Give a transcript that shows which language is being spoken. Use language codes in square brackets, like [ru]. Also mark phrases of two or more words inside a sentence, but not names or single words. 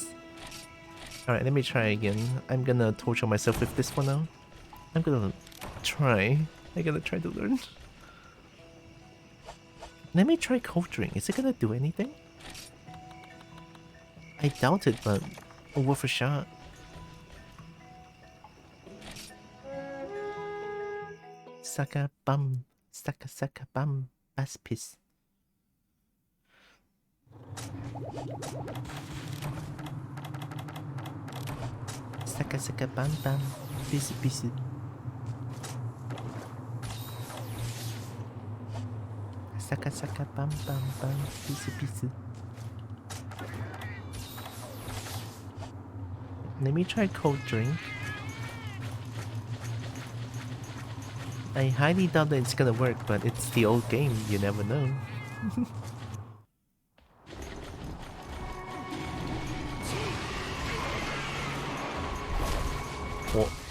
[en] Alright, let me try again. I'm gonna torture myself with this one now. I'm gonna try to learn. Let me try culturing. Is it gonna do anything? I doubt it, but worth a shot. Saka bum. Saka bum. Baspis. Saka bam bam. Pisu pisu. Saka bam bam bam. Pisu pisu. Let me try cold drink. I highly doubt that it's gonna work, but it's the old game, you never know. What?